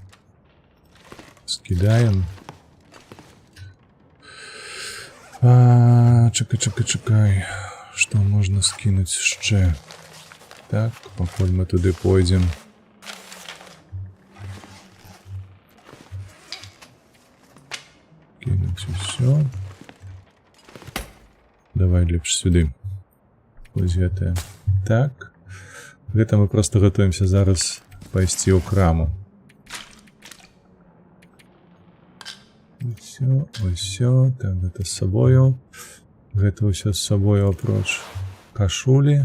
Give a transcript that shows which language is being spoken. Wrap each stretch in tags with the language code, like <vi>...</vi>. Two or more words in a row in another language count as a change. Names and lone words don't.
<ru>Скидаем. Чекай. Что можно скинуть ще?</ru> <uk>Так, поки ми туди</uk> <ru>пойдем. Кинуть все.</ru> <uk>Давай ліпше сюди. Ось это. Так.</uk> <be>Гэта мы просто гатуемся зараз пайсці ў краму. Усё, так, гэта з сабою. Гэта ўсё з сабою апроч кашулі.</be>